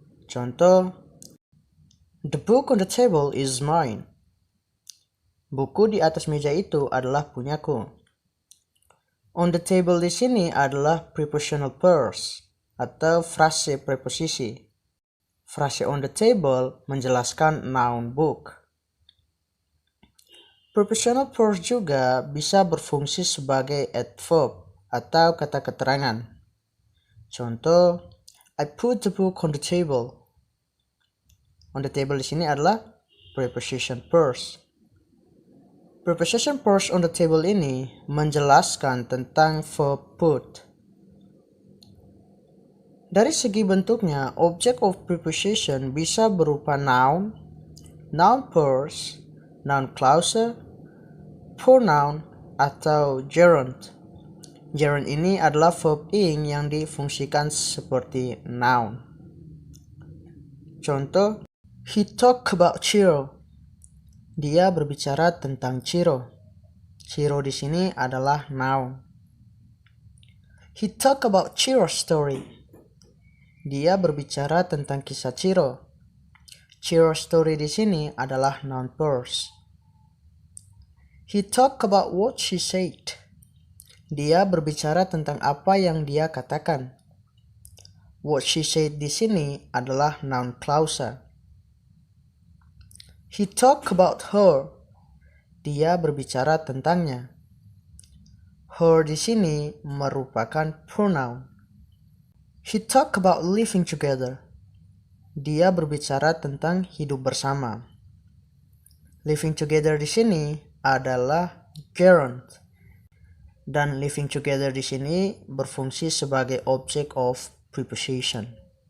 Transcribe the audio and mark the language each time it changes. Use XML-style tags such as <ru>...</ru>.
<id>Contoh,</id> <en>the book on the table is mine.</en> <id>Buku di atas meja itu adalah punyaku. On the table di sini adalah prepositional phrase atau frase preposisi. Frase on the table menjelaskan noun book. Prepositional phrase juga bisa berfungsi sebagai adverb atau kata keterangan. Contoh,</id> <en>I put the book on the table.</en> <id>On the table di sini adalah preposition phrase. Preposition phrase on the table ini menjelaskan tentang verb put. Dari segi bentuknya, object of preposition bisa berupa noun, noun phrase, noun clause, pronoun, atau gerund. Gerund ini adalah verb ing yang difungsikan seperti noun. Contoh,</id> <en>he talked about Chiro.</en> <id>Dia berbicara tentang Chiro. Chiro di sini adalah noun.</id> <en>He talked about Chiro's story.</en> <id>Dia berbicara tentang kisah Chiro. Chiro's story di sini adalah noun phrase.</id> <en>He talked about what she said.</en> <id>Dia berbicara tentang apa yang dia katakan.</id> <en>What she said</en> <id>di sini adalah noun clause.</id> <en>He talked about her.</en> <id>Dia berbicara tentangnya. Her di sini merupakan pronoun.</id> <en>He talked about living together.</en> <id>Dia berbicara tentang hidup bersama. Living together di sini adalah gerund. Dan living together di sini berfungsi sebagai object of preposition.</id>